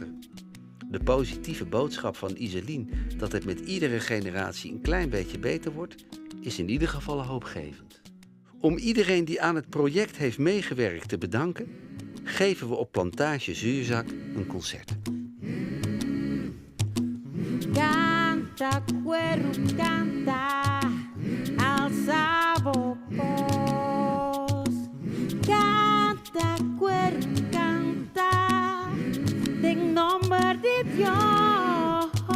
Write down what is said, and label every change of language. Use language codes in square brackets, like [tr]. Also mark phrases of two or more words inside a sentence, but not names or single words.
[nl] De positieve boodschap van Iselin dat het met iedere generatie een klein beetje beter wordt, is in ieder geval hoopgevend. Om iedereen die aan het project heeft meegewerkt te bedanken, geven we op Plantage Zuurzak een concert. [es] Canta, cuero, canta, alza voz. Canta, cuero, canta, en nombre de Dios.